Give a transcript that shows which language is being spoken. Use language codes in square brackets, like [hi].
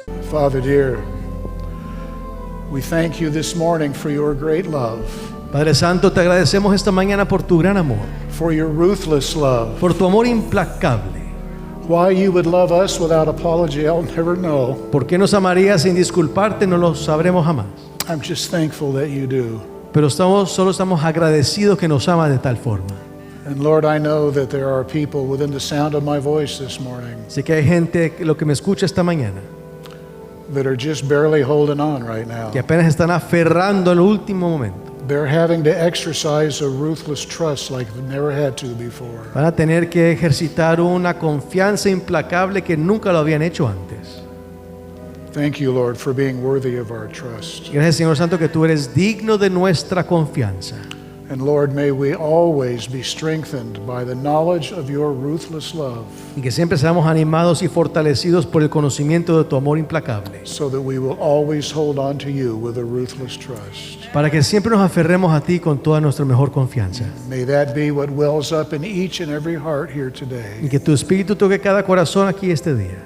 [en] Father dear, we thank you this morning for your great love, [es] Padre Santo, te agradecemos esta mañana por tu gran amor, [en] for your ruthless love. [es] por tu amor implacable. [en] Why you would love us without apology, I'll never know. [es] ¿Por qué nos amarías sin disculparte? No lo sabremos jamás. [en] I'm just thankful that you do. [es] Pero solo estamos agradecidos que nos amas de tal forma. [en] And Lord, I know that there are people within the sound of my voice this morning [es] Sé que hay gente que lo que me escucha esta mañana [en] that are just barely holding on right now. [es] que apenas están aferrando al último momento. [en] They're having to exercise a ruthless trust like they've never had to before. [es] Van a tener que ejercitar una confianza implacable que nunca lo habían hecho antes. [en] Thank you, Lord, for being worthy of our trust. [es] Gracias, Señor Santo, que tú eres digno de nuestra confianza. [en] And Lord, may we always be strengthened by the knowledge of your ruthless love, [es] Y que siempre seamos animados y fortalecidos por el conocimiento de tu amor implacable. [en] so that we will always hold on to you with a ruthless trust. [es] Para que siempre nos aferremos a ti con toda nuestra mejor confianza. [en] May that be what wells up in each and every heart here [es] Y [en] today. [es] que tu espíritu toque cada corazón aquí este día.